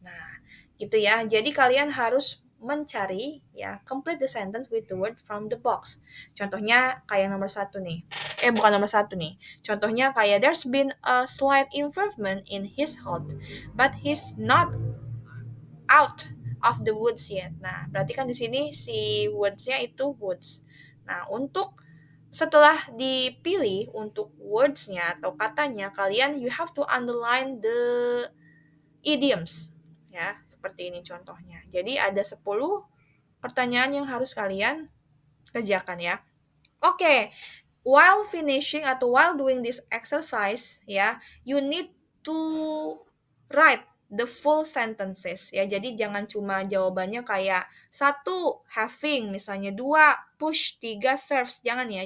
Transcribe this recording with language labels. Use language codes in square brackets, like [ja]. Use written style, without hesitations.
[id] Nah, gitu ya. Jadi kalian harus mencari ya [en] complete the sentence with the word from the box. [id] Contohnya kayak nomor satu nih. Bukan nomor satu nih. Contohnya kayak [en] there's been a slight improvement in his health, but he's not out of the woods yet. [id] Nah, berarti kan di sini si words-nya itu woods. Nah, untuk setelah dipilih untuk words-nya atau katanya, kalian [en] you have to underline the idioms. [id] Ya, seperti ini contohnya. Jadi ada 10 pertanyaan yang harus kalian kerjakan ya. [en] Oke, while finishing atau while doing this exercise ya, you need to write the full sentences ya. [id] Jadi jangan cuma jawabannya kayak satu having misalnya, dua push, tiga serves, jangan ya.